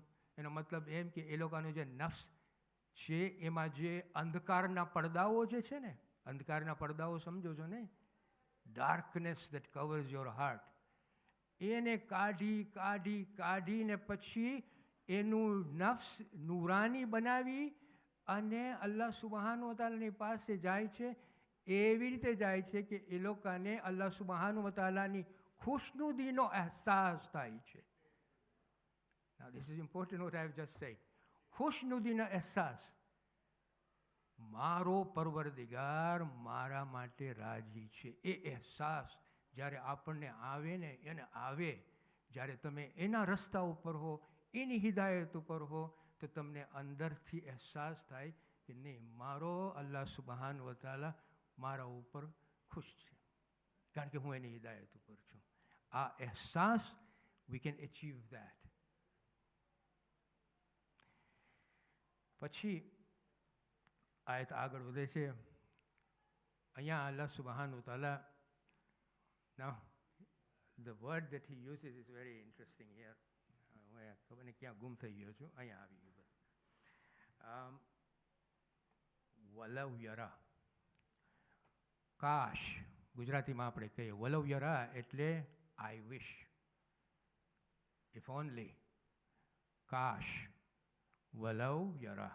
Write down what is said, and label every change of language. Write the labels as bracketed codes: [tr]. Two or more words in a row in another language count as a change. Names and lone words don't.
[gu] એનો મતલબ એમ કે એ લોકોનો જે નફ્સ છે એમાં જે અંધકારના પડદાઓ જે છે ને, અંધકારના પડદાઓ સમજો છો ને, [en] darkness that covers your heart, [gu] એને કાઢીને પછી એનું નફ્સ નૂરાની બનાવી અને [ar] الله سبحان وتعالىની [gu] પાસે જાય છે. એવી રીતે જાય છે કે એ લોકોને [ar] الله سبحان وتعالىની [gu] ખુશનુદીનો અહેસાસ થાય છે. [en] Now this is important what I have just said. [gu] ખુશનુદીનો અહેસાસ. મારો પરવરદિગાર મારા માટે રાજી છે. એ અહેસાસ જ્યારે આપણને આવે ને, એને આવે, જ્યારે તમે એના રસ્તા ઉપર હો, એની હિદાયત ઉપર હો, તો તમને અંદરથી અહેસાસ થાય કે નહીં, મારો [ar] الله سبحان وتعالى [gu] મારા ઉપર ખુશ છે, કારણ કે હું એની હિદાયત ઉપર છું. આ અહેસાસ, [en] we can achieve that. [gu] પછી આયત આગળ વધે છે. અહીંયા [ar] الله سبحان وتعالى, [en] now the word that he uses is very interesting here. [gu] ખબર ને ક્યાં ગુમ થઈ ગયો છું, અહીંયા આવી ગયું બસ. [ar] ولو يرى, [gu] કાશ, ગુજરાતીમાં આપણે કહીએ [ar] ولو يرى [gu] એટલે [en] I wish, if only, [gu] કાશ, [ar] ولو يرى.